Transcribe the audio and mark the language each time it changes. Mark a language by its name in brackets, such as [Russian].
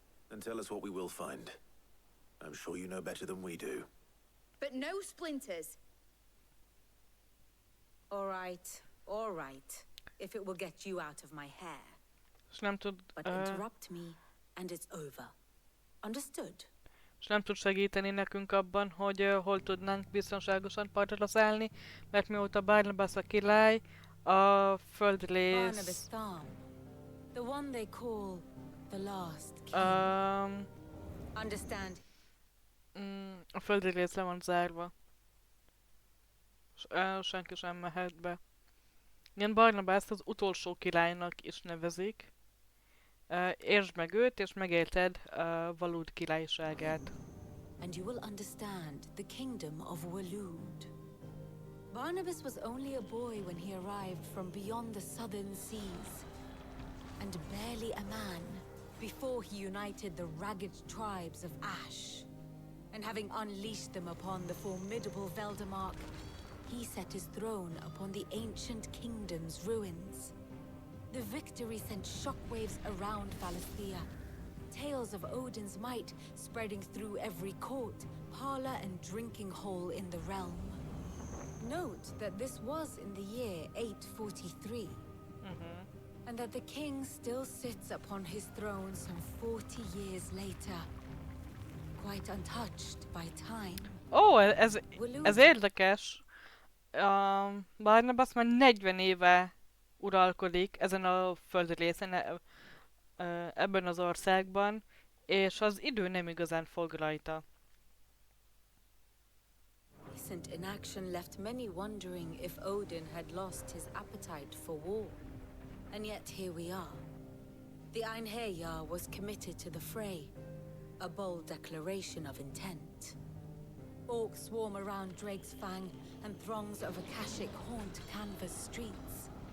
[English] Then tell us what we will find. I'm sure you know better than we do. But no splinters. All right. If it will get you out of my hair. [Hungarian] És nem tud... [English] But interrupt me, and it's over. Understood? [Hungarian] És nem tud segíteni nekünk abban, hogy hol tudnánk biztonságosan partra szállni, mert mióta Barnabas a király, a földrész... [English] Barnabas Thorn, the one they call the last king. Understand? [Hungarian] A földi rész le van zárva. Senki sem mehet be. Igen, Barnabast az utolsó királynak is nevezik. Értsd meg őt, és megérted Waloed királyságát. [English] And you will understand the kingdom of Waloed. Barnabas was only a boy when he arrived from beyond the southern seas, and barely a man before he united the ragged tribes of Ash. And having unleashed them upon the formidable Veldemark, he set his throne upon the ancient kingdom's ruins. The victory sent shockwaves around Valisthea, tales of Odin's might spreading through every court, parlor, and drinking hole in the realm. Note that this was in the year 843, and that the king still sits upon his throne some 40 years later, quite untouched by time. [Hungarian] Ó, ez érdekes. Barnabas már 40 éve uralkodik ezen a földi részen, ebben az országban, és az idő nem igazán fog rajta. [English] Recent inaction left many wondering if Odin had lost his appetite for war. And yet here we are. The Einherjar was committed to the fray, a bold declaration of intent. Orcs swarm around Drake's Fang, and throngs of Akashic haunt Canva's streets.